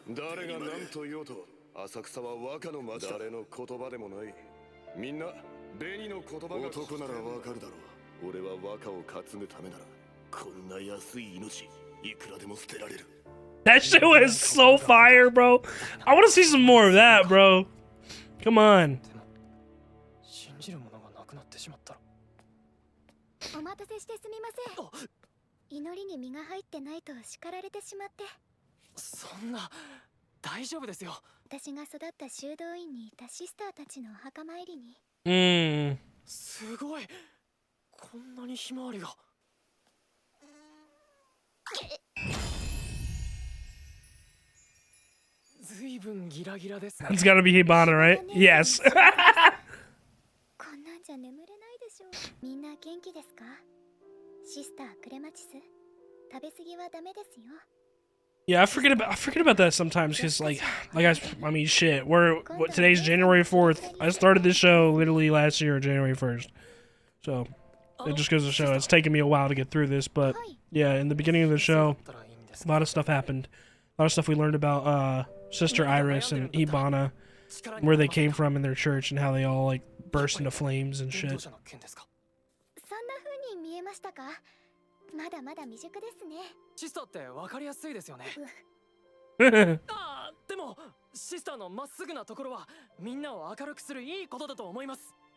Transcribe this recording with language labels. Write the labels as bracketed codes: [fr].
[ja] 誰が何と言おうと浅草は和歌の町だ。誰の言葉でもない。みんな紅の言葉が男ならわかるだろう。俺は和歌を担ぐためならこんな安い命いくらでも捨てられる。 [en] That shit was so fire, bro. I want to see some more of that, bro. Come on. [ja] 信じるものがなくなってしまったら。お待たせしてすみません。祈りに身が入ってないと叱られてしまって。そんな大丈夫ですよ。私が育った修道院にいたシスターたちのお墓参りに。すごい。こんなにひまわりが。ずいぶんギラギラですね。 [en] It's gotta be Hibana, right? Yes. [ja] こんなんじゃ眠れないでしょう。みんな元気ですか？シスタークレマチス、食べ過ぎはダメですよ。 [en] Yeah, I forget about that sometimes because I mean shit. Today's January 4th. I started this show literally last year, January 1st. So it just goes to show it's taken me a while to get through this, but yeah, in the beginning of the show, a lot of stuff happened. A lot of stuff we learned about Sister Iris and Ibana, where they came from in their church and how they all like burst into flames and shit. [ja] そんな風に見えましたか？まだまだ未熟ですね。シスターってわかりやすいですよね。でもシスターのまっすぐなところはみんなを明るくするいいことだと思います。